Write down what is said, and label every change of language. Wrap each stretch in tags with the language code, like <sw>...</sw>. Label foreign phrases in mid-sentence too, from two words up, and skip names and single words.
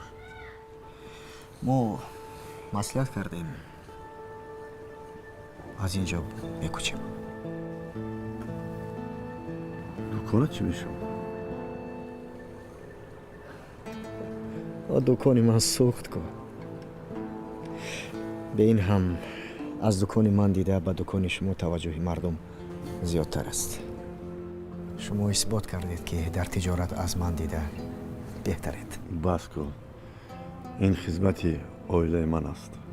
<tg>мо маслиҳат кардем аз ин ҷо мекӯчем. дуконат чӣ мешавад? дукони ман сӯхт ку. ба ин ҳам аз дукони ман дида ба дукони шумо таваҷҷуҳи мардум зиёдтар аст. шумо исбот кардед ки дар тиҷорат аз ман дида беҳтаред. бас кун. ин хидмати аввалаи ман аст.</tg>